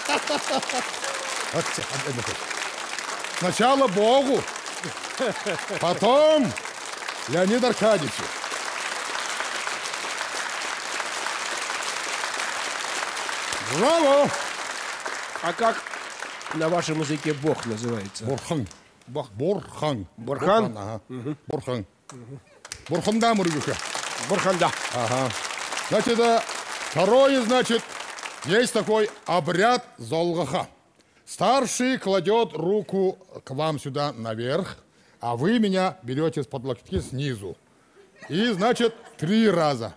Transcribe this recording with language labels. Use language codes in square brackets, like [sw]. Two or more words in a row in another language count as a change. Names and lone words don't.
[ru] Сначала Богу, потом Леониду Аркадьевичу. Браво! А как на вашем языке Бог называется? Борхан. Борхан. Борхан? Ага. Борхан. [bua] Борханда мургука. [ru] Борханда. Ага. Значит, второе, значит, есть такой обряд золгаха. Старший кладет руку к вам сюда наверх, а вы меня берете с-под локти снизу. И, значит, 3 раза.